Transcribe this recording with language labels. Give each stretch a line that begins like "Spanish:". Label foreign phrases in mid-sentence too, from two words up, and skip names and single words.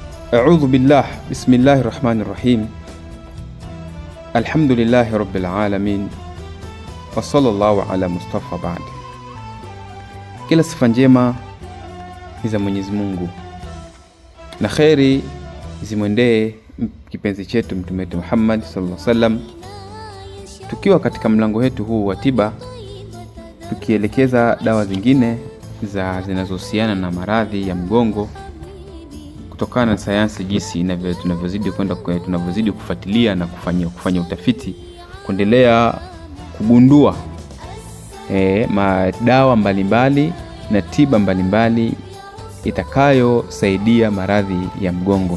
Arabic: أعوذ بالله بسم الله الرحمن الرحيم الحمد لله رب العالمين. وصلى الله على المصطفى بعد.
Swahili: Kila sifa njema ni za Mwenyezi Mungu na khairi zimwendee kipenzi chetu Mtume Muhammad
Arabic: صلى الله عليه وسلم.
Swahili: Tukiwa katika mlango wetu huu wa tiba, tukielekeza dawa zingine zinazohusiana na maradhi ya mgongo, kutokana na sayansi jinsi tunavyozidi kufuatilia na kufanya utafiti, kuendelea kugundua madawa mbalimbali na tiba mbalimbali itakayosaidia maradhi ya mgongo.